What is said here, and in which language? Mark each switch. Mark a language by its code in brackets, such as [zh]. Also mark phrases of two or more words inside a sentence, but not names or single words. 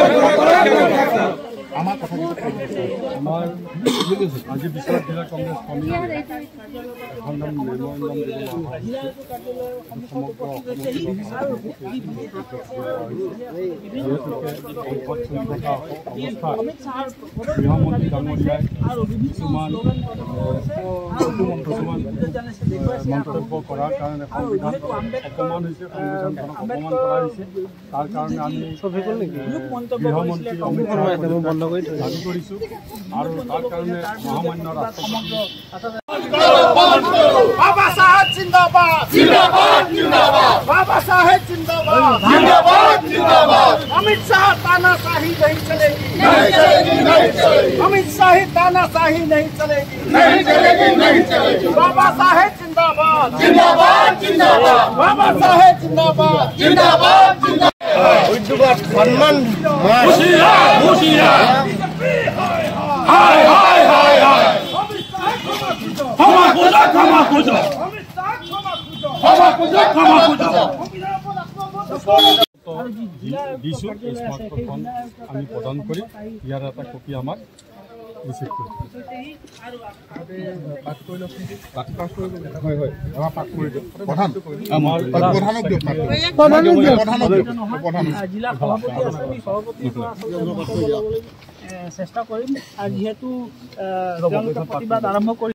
[as] আমাৰ আজি বিশ্বনাথ জিলা কংগ্ৰেছ কমিটি এখন নাম মেমৰেণ্ডাম গৃহমন্ত্ৰী ডাঙৰীয়াই কিছুমান মন্তব্য কৰাৰ কাৰণে সংবিধানক অপমান হৈছে, সংবিধানখনক অপমান কৰা হৈছে। তাৰ কাৰণে আমি গৃহমন্ত্ৰী অমিত শ্বাহ দাবী কৰিছোঁ আৰু তাৰ কাৰণে মহামান্য ৰাষ্ট্ৰপতি [hi] बाबा साहेब जिंदाबाद जिंदाबाद जिंदाबाद बाबा साहेब जिंदाबाद जिंदाबाद जिंदाबाद अमित शाह तानाशाही नहीं चलेगी नहीं चलेगी नहीं चलेगी अमित शाह तानाशाही नहीं चलेगी नहीं चलेगी नहीं चलेगी बाबा साहेब जिंदाबाद जिंदाबाद जिंदाबाद बाबा साहेब जिंदाबाद जिंदाबाद जिंदाबाद उद्योग सम्मान होशियार होशियार हाय हाय हाय हाय क्षमा खोजो क्षमा खोजो क्षमा खोजो क्षमा खोजो [as] দিছোঁ। এই স্মাৰকখন আমি প্ৰদান কৰি ইয়াৰ এটা কপি আমাক ৰিচিভ কৰিছোঁ। চেষ্টা কৰিম আৰু যেহেতু প্ৰতিবাদ আৰম্ভ কৰি